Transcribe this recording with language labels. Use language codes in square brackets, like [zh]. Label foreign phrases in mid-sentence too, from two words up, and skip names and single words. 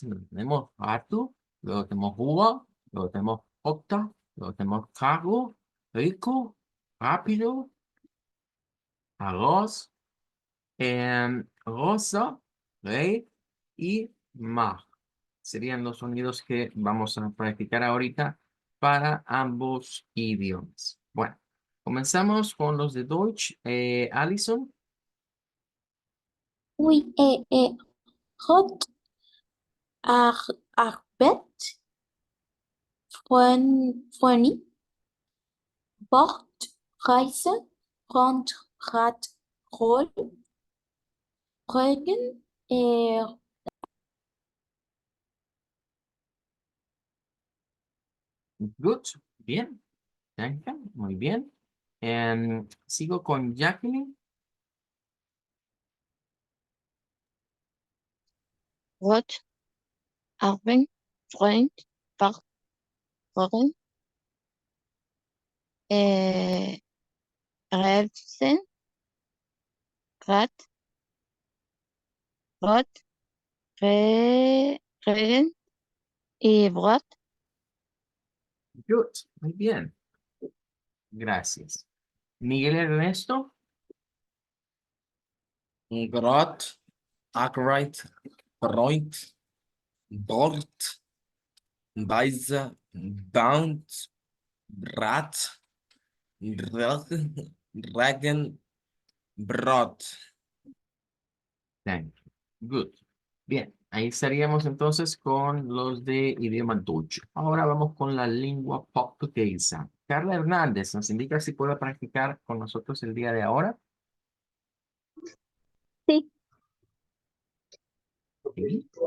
[es] Tenemos rato, luego tenemos rua, luego tenemos octa, luego tenemos cargo, rico, rápido, arroz, rosa, rey y mar. Serían los sonidos que vamos a practicar ahorita para ambos idiomas. Bueno, comenzamos con los de Deutsch. Alison, [de] Oui, Rot, Arbeit, Freund, Bord, Reise, Rond, Rad, Roll, Regen, [es] good, bien. Danke, muy bien. Sigo con Jacqueline. [de] Rot, Arben, Freund, Pardon, Relsen, Rat, Rot, Regen y Brot. [es] Good, muy bien. Gracias. Miguel Ernesto. [de] Grot, Arkwright, Freund, Bort, Weise, Bound, Rat, Regen, Brot. [en] Thank you. Good. [es] Bien, ahí estaríamos entonces con los de idioma Dutch. Ahora vamos con la lengua portuguesa. Carla Hernández nos indica si puede practicar con nosotros el día de ahora. Sí. Sí.